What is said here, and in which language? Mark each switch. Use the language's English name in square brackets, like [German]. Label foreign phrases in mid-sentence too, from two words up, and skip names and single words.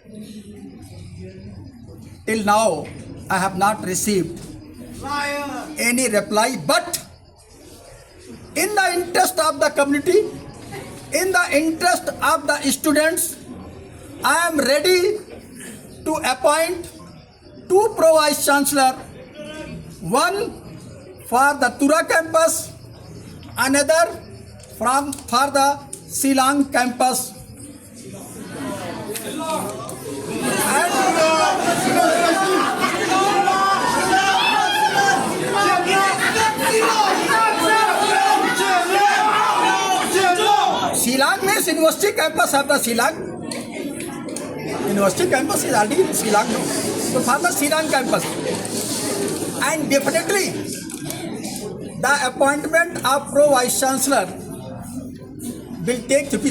[English] Till now, I have not received any reply, but in the interest of the community, in the interest of the students, I am ready to appoint 2 Pro Vice Chancellor, one for the Tura campus, another for the Shillong campus. Shillong means university campus of the Shillong. University campus is already in Shillong. So for the Shillong campus. And definitely the appointment of Pro Vice Chancellor will take place.